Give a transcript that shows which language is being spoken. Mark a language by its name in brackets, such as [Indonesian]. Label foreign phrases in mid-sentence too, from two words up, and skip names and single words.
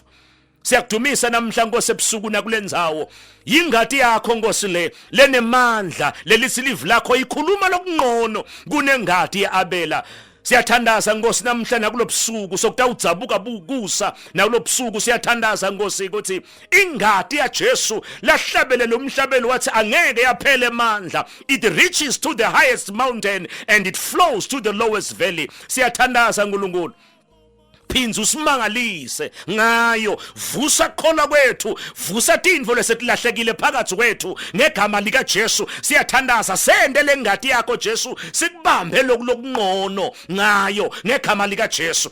[Swati] Siyakudumisa namhla Nkosi ebusuku nakulendzawo, yingadi yakho Nkosi lenemandla, lelisilivu lakho ikhuluma lokungqono kunengadi yeAbela. Siyathandaza Nkosi namhla nakulobusuku sokutawudzabuka bukusa, nakulobusuku siyathandaza Nkosi ukuthi ingadi yaJesu lahlabele umhlabeni wathi angeke yaphele amandla. [English] It reaches to the highest mountain and it flows to the lowest valley. [Swati] Siyathandaza uNkulunkulu, phinza usimangalise ngayo, vusa khona kwethu, vusa tindvo lesetilahlekile phakathi kwethu ngegama lika Jesu. Siyathandaza, sende lengadi yakho Jesu, sikubambe lokungqono ngayo ngegama lika Jesu.